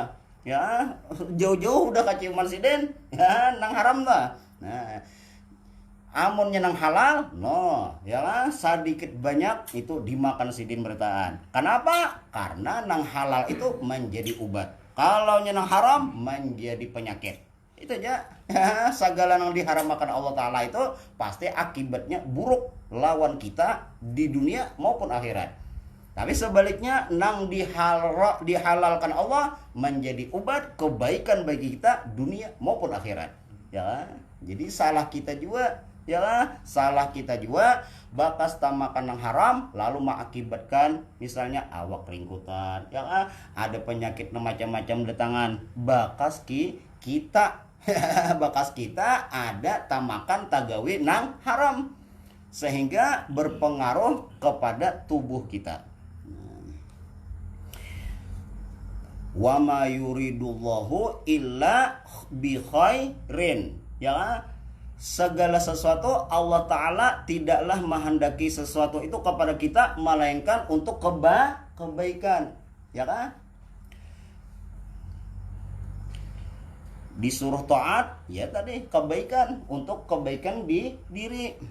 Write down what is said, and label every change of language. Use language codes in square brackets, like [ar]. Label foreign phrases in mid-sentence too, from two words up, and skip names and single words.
[bjn] Ya, jauh-jauh udah kaciuman siden. Ya, nang haram dah. Nah, amunnya nang halal, no, ya lah, sedikit banyak itu dimakan sidin bertaan. [id] Kenapa? Karena nang halal itu menjadi obat. Kalau nang haram menjadi penyakit. Itu aja. Ya, segala yang diharamkan Allah Ta'ala itu pasti akibatnya buruk lawan kita di dunia maupun akhirat. Tapi sebaliknya nang dihalalkan Allah menjadi obat kebaikan bagi kita dunia maupun akhirat. Ya, jadi salah kita juga. Ya, salah kita juga bakas tamakan yang haram lalu mengakibatkan misalnya awak ringkutan, ya ada penyakit macam-macam datangan bakas kita bakas kita ada [bjn] tamakan tagawi nang haram [id] sehingga berpengaruh kepada tubuh kita. [ar] Wa ma yuridullahu illa bi khairin, ya. [id] Segala sesuatu Allah Ta'ala tidaklah menghendaki sesuatu itu kepada kita melainkan untuk kebaikan, ya kan? Disuruh taat, ya tadi kebaikan, untuk kebaikan di diri.